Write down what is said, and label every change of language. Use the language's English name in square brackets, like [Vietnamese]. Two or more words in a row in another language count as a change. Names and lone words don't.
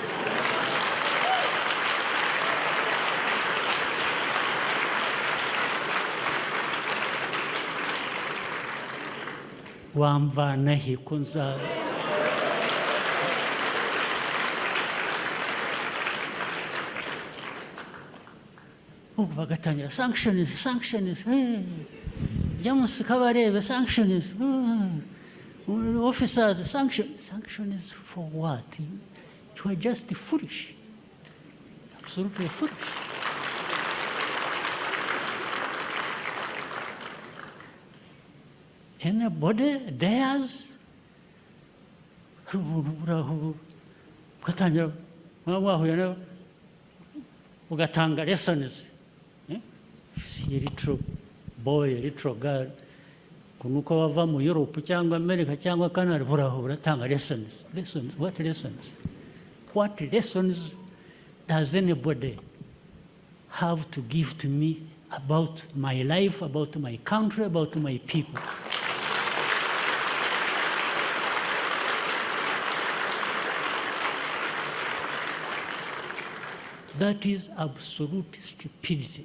[Kinyarwanda] Wamvana he ko nza ubu bagatangira sanctions, James Kabarebe, [English] sanctions, officers, sanctions for what? You are just foolish, absolutely foolish. Anybody dares [Kinyarwanda] ugatangira wahuye ugatanga lessons. [English] See a little boy, a little girl, [Kinyarwanda] kunuko wava mu Europe cyangwa America cyangwa Canada, uratanga lessons. [English] Lessons, what lessons? What lessons does anybody have to give to me about my life, about my country, about my people? That is absolute stupidity.